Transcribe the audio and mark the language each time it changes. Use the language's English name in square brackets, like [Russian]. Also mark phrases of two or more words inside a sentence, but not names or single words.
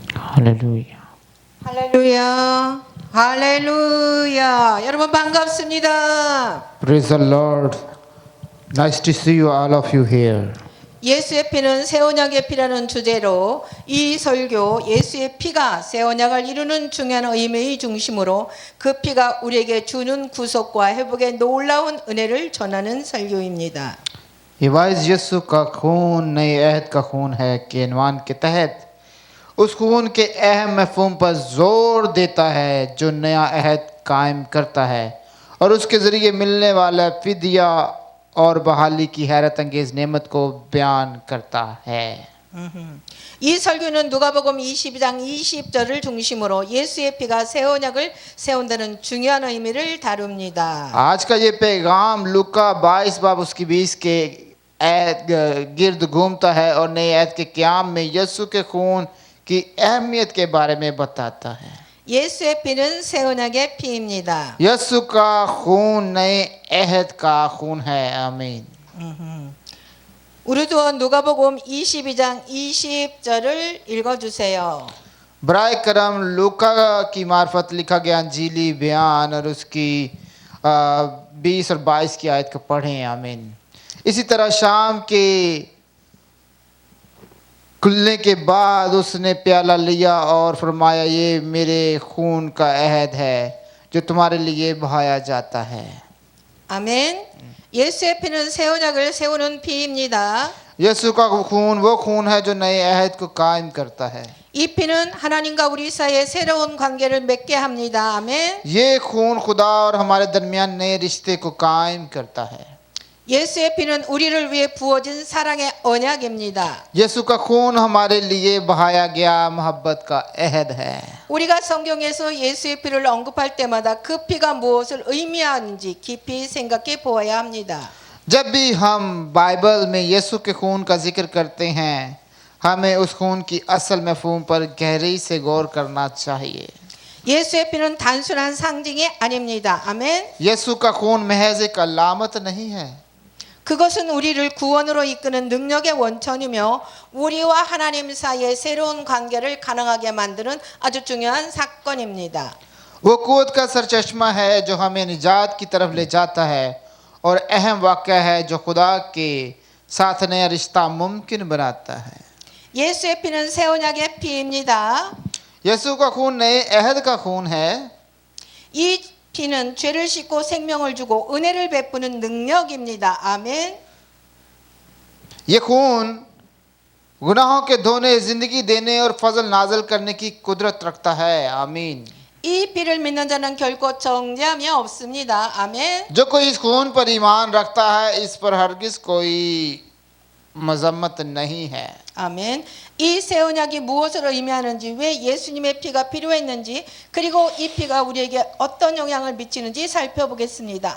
[Korean] 할렐루야. 할렐루야. 할렐루야. 여러분 반갑습니다. [English] Praise the Lord. Nice to see you, all of you here. [Korean] 예수의 피는 새 언약의 피라는 주제로 이 설교 예수의 피가 새 언약을 이루는 중요한 의미의 중심으로 그 피가 우리에게 주는 구속과 회복의 놀라운 은혜를 전하는 설교입니다. [Urdu] یہ وعظ یسوع کا خون نئے عہد کا خون ہے کہ ایمان کے تحت اس خون کے اہم مفہوم پر زور دیتا ہے جو نیا عہد قائم کرتا ہے اور اس کے ذریعے ملنے والا فدیہ اور بحالی کی حیرت انگیز نعمت کو بیان کرتا ہے. [Korean] 이 설교는 누가복음 22장 20절을 중심으로 예수의 피가 새 언약을 세운다는 중요한 의미를 다룹니다. [Urdu] آج کا یہ پیغام لوقا 22 باب اس کی 20 کے گرد گھومتا ہے اور نئے عہد کے قیام میں یسوع کے خون کی اہمیت کے بارے میں بتاتا ہے. [Korean] 예수의 피는 새 언약의 피입니다. [Urdu] یسوع کا خون نئے عہد کا خون ہے. आमीन. [Korean] 우리도 누가복음 22장 20절을 읽어주세요. [Urdu] براہ کرم لوقا کی معرفت لکھا گیا انجیلی بیان اور اس کی 20 اور 22 کی آیت کو پڑھیں. आमीन. اسی طرح شام کے کھلنے کے بعد اس نے پیالہ لیا اور فرمایا یہ میرے خون کا عہد ہے جو تمہارے لیے بہایا جاتا ہے. [Korean] 아멘. 예수의 피는 새 언약을 세우는 피입니다. [Urdu] یسوع کا خون وہ خون ہے جو نئے عہد کو قائم کرتا ہے. [Korean] 이 피는 하나님과 우리 사이에 새로운 관계를 맺게 합니다. 아멘. [Urdu] یہ خون خدا اور ہمارے درمیان نئے رشتے کو قائم کرتا ہے. [Korean] 예수의 피는 우리를 위해 부어진 사랑의 언약입니다. [Urdu] یسوع کا خون ہمارے لیے بہایا گیا محبت کا عہد ہے. [Korean] 우리가 성경에서 예수의 피를 언급할 때마다 그 피가 무엇을 의미하는지 깊이 생각해 보아야 합니다. [Urdu] جب بھی ہم بائبل میں یسوع کے خون کا ذکر کرتے ہیں ہمیں اس خون کی اصل مفہوم پر گہرائی سے غور کرنا چاہیے. [Korean] 예수의 피는 단순한 상징이 아닙니다. 아멘. [Urdu] یسوع کا خون محض ایک علامت نہیں ہے. [Korean] 그것은 우리를 구원으로 이끄는 능력의 원천이며 우리와 하나님 사이의 새로운 관계를 가능하게 만드는 아주 중요한 사건입니다. [Urdu] وہ قوت کا سرچشمہ ہے جو ہمیں نجات کی طرف لے جاتا ہے اور اہم واقعہ ہے جو خدا کے ساتھ نیا رشتہ ممکن بناتا ہے. [Korean] 예수의 피는 새 언약의 피입니다. [Urdu] یسوع کا خون نئے عہد کا خون ہے. [Korean] 이 피는 죄를 씻고 생명을 주고 은혜를 베푸는 능력입니다. 아멘. [Urdu] یہ خون گناہوں کے دھونے زندگی دینے اور فضل نازل کرنے کی قدرت رکھتا ہے. आमीन. [Korean] 이 피를 믿는 자는 결코 정죄함이 없습니다. 아멘. [Urdu] جو کوئی اس خون پر ایمان رکھتا ہے اس پر ہرگز کوئی مذمت نہیں ہے. [Korean] 아멘. 이 새 언약이 무엇을 의미하는지 왜 예수님의 피가 필요했는지 그리고 이 피가 우리에게 어떤 영향을 미치는지 살펴보겠습니다.